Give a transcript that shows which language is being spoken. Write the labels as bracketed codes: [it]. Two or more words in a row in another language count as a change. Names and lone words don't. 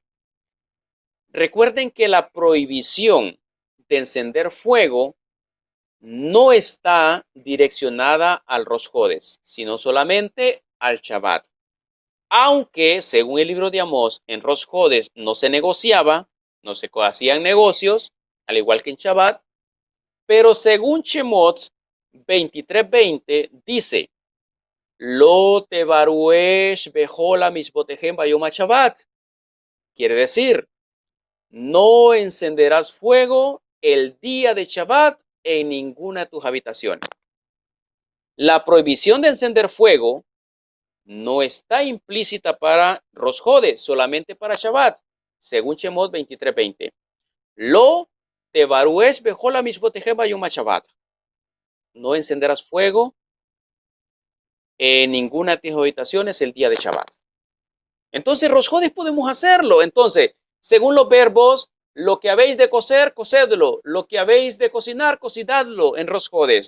[es] Recuerden que la prohibición de encender fuego no está direccionada al Rosh Hodesh, sino solamente al Shabbat. Aunque, según el libro de Amós, en Rosh Hodesh no se negociaba, no se hacían negocios, al igual que en Shabbat, pero según Shemot 23:20 dice, [he] לא תבערו אש בכל משבתיכם ביום שבת. [es] Quiere decir, no encenderás fuego el día de Shabbat en ninguna de tus habitaciones. La prohibición de encender fuego no está implícita para Rosh Hodesh, solamente para Shabbat, según Shemot 23:20. [he] לא תבערו אש בכל משבתיכם ביום שבת. [es] No encenderás fuego en ninguna de tus habitaciones el día de Shabbat. Entonces, Rosh Hodesh podemos hacerlo. Entonces, según los verbos, lo que habéis de cocer, cocedlo. Lo que habéis de cocinar, cocinadlo en Rosh Hodesh.